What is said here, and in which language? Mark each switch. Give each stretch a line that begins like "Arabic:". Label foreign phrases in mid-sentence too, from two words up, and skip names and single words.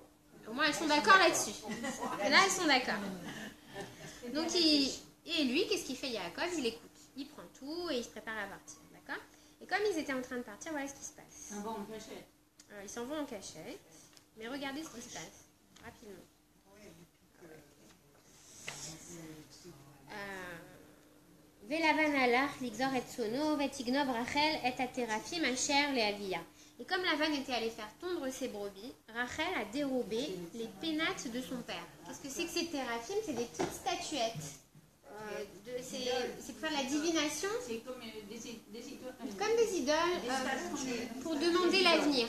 French: Au moins, elles sont d'accord là-dessus. Là, elles sont d'accord. Donc, et lui, qu'est-ce qu'il fait, Yaakov? Il écoute. Il prend tout et il se prépare à partir. D'accord? Et comme ils étaient en train de partir, voilà ce qui se passe. Ils s'en vont en cachette. Ils s'en vont en cachette. Mais regardez ce qui se passe. Rapidement.
Hebrew: ולבן הלך לגזז את צאנו, ותגנב רחל את התרפים אשר לאביה.
French: Et comme Lavan était allé faire tondre ses brebis, Rachel a dérobé les pénates de son père. Qu'est-ce que c'est que ces téraphim? C'est des petites statuettes. C'est pour faire la divination. C'est comme des idoles. Comme des idoles pour demander l'avenir.